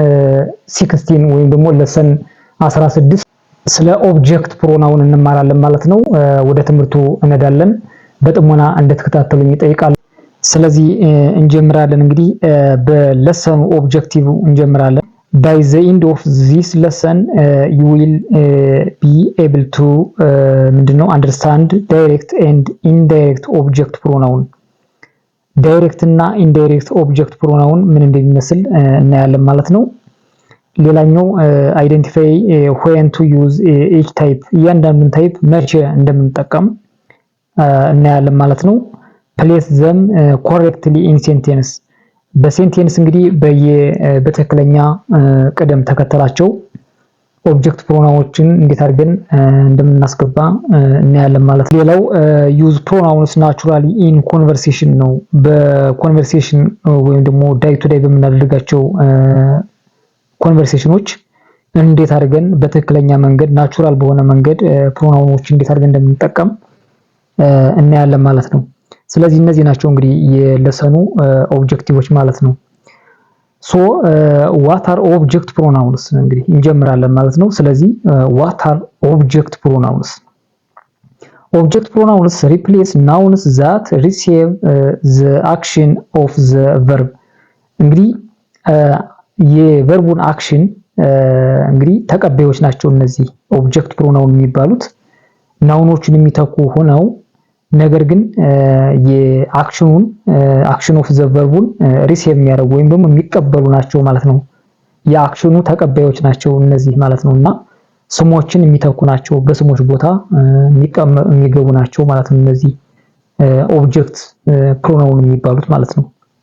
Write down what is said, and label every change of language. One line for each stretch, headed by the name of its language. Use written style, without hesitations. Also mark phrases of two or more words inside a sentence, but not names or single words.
Amharic: 16 ወይም ደግሞ ለሰን 16 ስለ
English: object pronoun
Amharic: እንማራለን ማለት ነው። ወደ ትምህርቱ እንሄዳለን። በጥሞና እንድትከታተሉኝ እጠይቃለሁ። ስለዚህ እንጀምራለን። እንግዲህ በለሰኑ ኦብጀክቲቭ እንጀምራለን። By
English: the end of this lesson you will be able to ምንድነው understand direct and indirect object pronoun ዳይሬክት
Amharic: እና
English: indirect object pronoun
Amharic: ምን እንደሚመስል እናያለን ማለት ነው። ሌላኛው አይደንቲፋይ
English: when to use each type
Amharic: እያንዳንዱን ታይፕ መቼ እንደምንጠቀም እናያለን ማለት ነው።
English: place them correctly in sentence
Amharic: በሴንቴንስ እንግዲህ በትክክለኛ ቅደም ተከተላቸው ኦብጀክት ፕሮናውኖችን እንዴት አድርገን እንደምናስገባ እናያለን ማለት ነው። ሌላው
English: use pronouns naturally in conversation
Amharic: ነው። በኮንቨርሴሽን ወይም ደግሞ
English: day to day
Amharic: በምናደርጋቸው ኮንቨርሴሽኖች እንዴት አድርገን በትክክለኛ መንገድ ናቹራል በሆነ መንገድ ፕሮናውኖችን እንዴት አድርገን እንደምንጠቀም እናያለን ማለት ነው። ስለዚህ እነዚህ ናቸው እንግዲህ የለሰኑ ኦብጀክቲቮች ማለት ነው። ሶ
English: what are object pronouns
Amharic: እንግዲህ እንጀምራለን ማለት ነው። ስለዚህ
English: what are object pronouns? Object pronouns replace nouns that receive the action of the verb
Amharic: እንግዲህ የቨርቡን አክሽን እንግዲህ ተቀባዮች ናቸው እነዚህ
English: object pronoun
Amharic: የሚባሉት ናውኖችን የሚተኩ ሆነው ነገር ግን የአክሽኑን አክሽን ኦፍ ዘ ቨርቡን ሪሲቭ የሚያደርጉ ወይም ደግሞ የሚቀበሉ ናቸው ማለት ነው። የአክሽኑ ተቀባዮች ናቸው እነዚህ ማለት ነውና ስሞችን የሚተኩ ናቸው፣ በስሞች ቦታ የሚገቡ ናቸው ማለት ነው። እነዚህ
English: object pronoun
Amharic: የሚባሉት ማለት ነው።